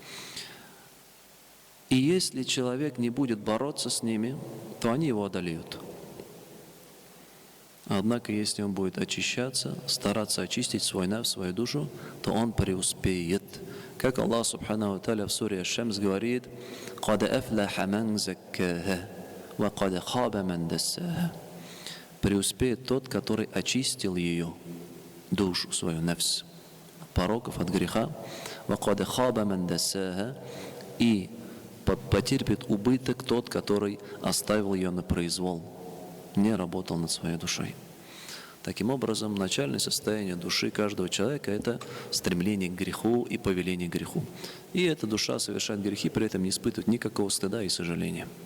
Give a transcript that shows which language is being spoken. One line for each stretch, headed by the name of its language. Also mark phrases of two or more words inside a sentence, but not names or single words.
Russian: И если человек не будет бороться с ними, то они его одолеют. Однако, если он будет очищаться, стараться очистить свой нефс, свою душу, то он преуспеет. Как Аллах
Arabic: سبحانه وتعالى
Russian: в суре Аш-Шамс говорит:
Arabic: «قد أفلح من زكاها وقد خاب من دساها».
Russian: Преуспеет тот, который очистил ее, душу свою, нефс, от пороков, от греха.
Arabic: «وقد خاب من دساها».
Russian: И потерпит убыток тот, который оставил ее на произвол, не работал над своей душой. Таким образом, начальное состояние души каждого человека – это стремление к греху и повеление к греху. И эта душа совершает грехи, при этом не испытывает никакого стыда и сожаления.